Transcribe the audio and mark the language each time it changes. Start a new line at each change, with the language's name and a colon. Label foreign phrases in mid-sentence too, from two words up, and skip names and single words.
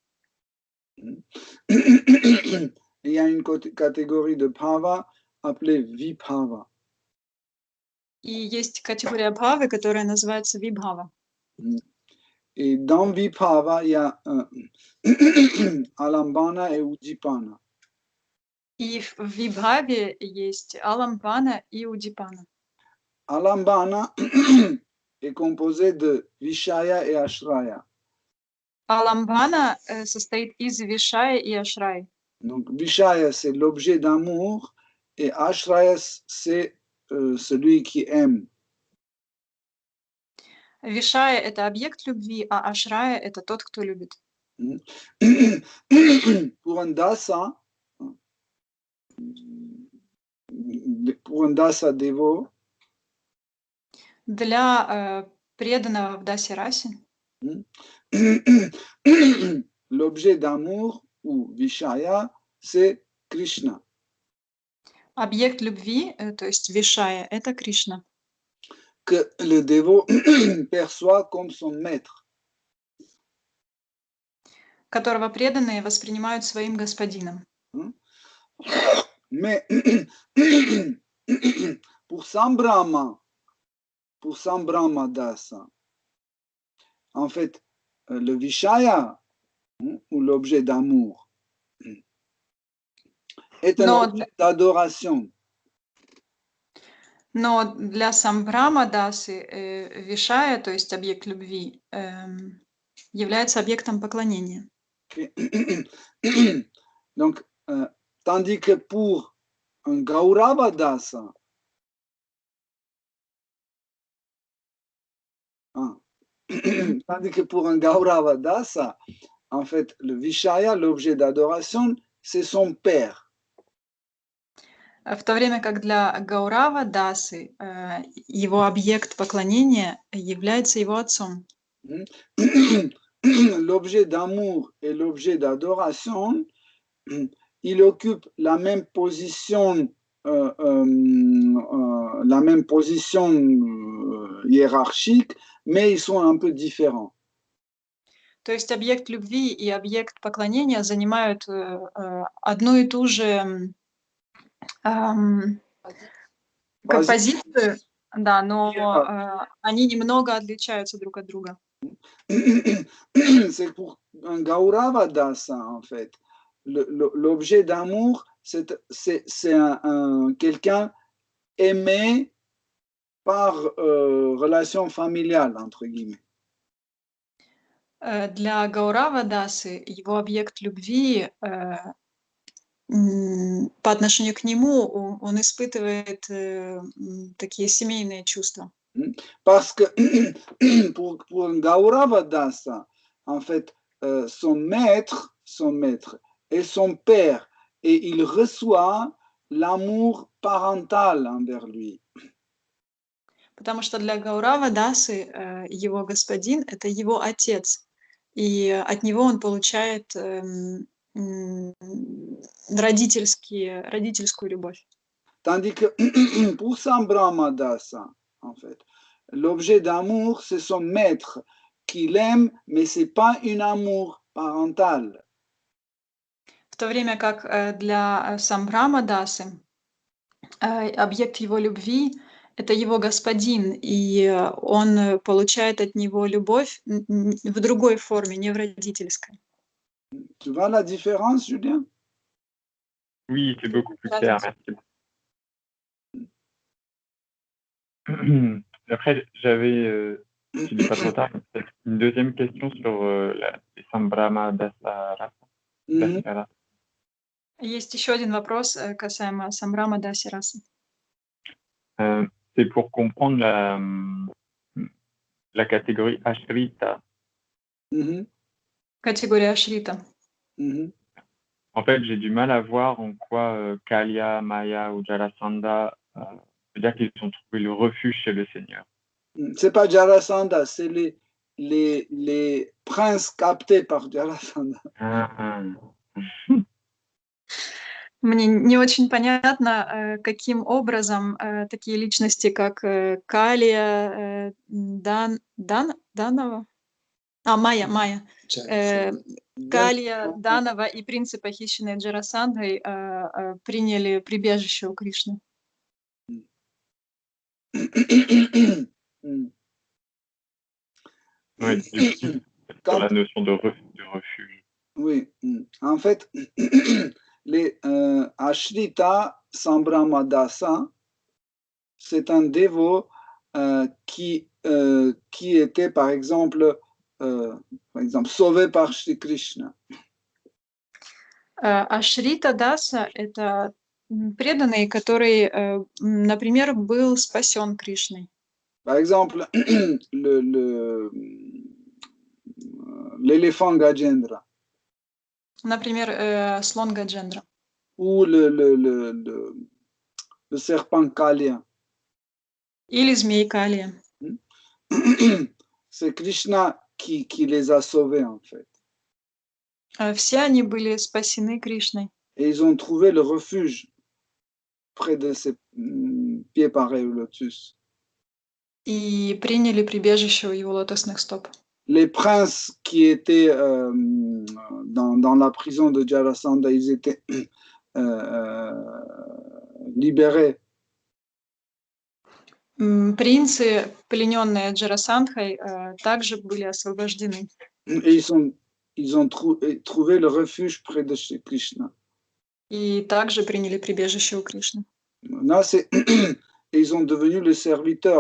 French: Il y a une catégorie de bhava appelée vibhava.
Russian: И есть категория бхавы, которая называется вибхава.
French: Et dans vibhava, il y a alambana et udipana.
Russian: И в вибхаве есть аламбана и удипана.
French: Alambana est composé de vishaya et ashraya.
Russian: Аламбана состоит из вишая и ашрая.
French: Donc, vishaya, c'est l'objet d'amour, et ashraya, c'est celui qui aime.
Russian: Вишая — это объект любви, а ашрая — это тот, кто любит.
French: Pour un dasa dévot,
Russian: Для преданного в дасе расе
French: l'objet d'amour ou vishaya, c'est Krishna.
Russian: объект любви, то есть вишая, это Кришна,
French: Que le dévot perçoit comme son maître.
Russian: которого преданные воспринимают своим господином.
French: Mais pour Sambrahma Dasa, en fait, le vishaya, ou l'objet d'amour, est un objet d'adoration.
Russian: Но для Самбрама Дасы вишая, то есть объект любви, является объектом поклонения.
French: Donc, tandis que pour un Gaurava Dasa, tandis que pour un Gaurava Dasa, en fait, le Vishaya, l'objet d'adoration, c'est son père.
Russian: В то время как для Гаурава Дасы его объект поклонения является его отцом.
French: L'objet d'amour et l'objet d'adoration, il occupe la même position hiérarchique, mais ils sont un peu différents.
Russian: То есть объект любви и объект поклонения занимают одну и ту же позицию, да, но они немного отличаются друг от друга.
French: C'est pour un Gaurava Dasa, en fait. L'objet d'amour, c'est quelqu'un aimé par relation familiale, entre guillemets.
Russian: Для Гаурава Дасы его объект любви, по отношению к нему, он испытывает такие семейные чувства.
French: Parce que pour un Gaurava Dasa, en fait, son maître est son père, et il reçoit l'amour parental envers lui.
Russian: Потому что для Гаурава Дасы его господин — это его отец, и от него он получает родительскую любовь.
French: Tandis que pour Sambrahma Dasa, en fait, l'objet d'amour, c'est son maître qui l'aime, mais ce n'est pas un amour parental.
Russian: В то время как для Самбрама Дасы объект его любви — это его господин, и он получает от него любовь в другой форме, не в родительской.
French: Tu vois la différence, Julien? Oui, c'est beaucoup plus clair, merci. Après, j'avais, si n'est pas trop tard, une deuxième question sur les Sambrahma Dasa.
Russian: Есть еще один вопрос касаемо Самбрама Даси Расы.
French: c'est pour comprendre la catégorie Ashrita. Mhm,
Russian: Категория Ашрита. mhm.
French: En fait, j'ai du mal à voir en quoi Kalia, Maya ou Jarasandha veut dire qu'ils ont trouvé le refuge chez le Seigneur. C'est pas Jarasandha, c'est les princes captés par Jarasandha.
Russian: Мне не очень понятно, каким образом такие личности, как Калия, Данова, Майя, Калия, Данова и принцы, похищенные Джарасандой, приняли прибежище у Кришны.
French: Ouais, du coup, sur la notion de refuge. Oui, en fait, les Ashrita Sambramadasa, c'est un dévot qui était, par exemple, sauvé par Shri Krishna.
Russian: Ашрита Даса — это преданный, который, например, был спасен Кришной.
French: Par exemple, l'éléphant Gajendra
Russian: Например, слон Гаджендра.
French: ou le serpent Kalia.
Russian: Или змей Калия.
French: C'est Krishna qui les a sauvés, en fait.
Russian: Все они были спасены Кришной.
French: Et ils ont trouvé le refuge près de ses pieds pareils au lotus.
Russian: И приняли прибежище у его лотосных стоп.
French: Les princes qui étaient dans la prison de Jarasandha, ils étaient libérés.
Russian: Принцы, плененные Джарасандхой, также были освобождены.
French: Et ils ont trouvé le refuge près de Shri Krishna.
Russian: И также приняли прибежище у Кришны.
French: Là, ils ont devenu le serviteur.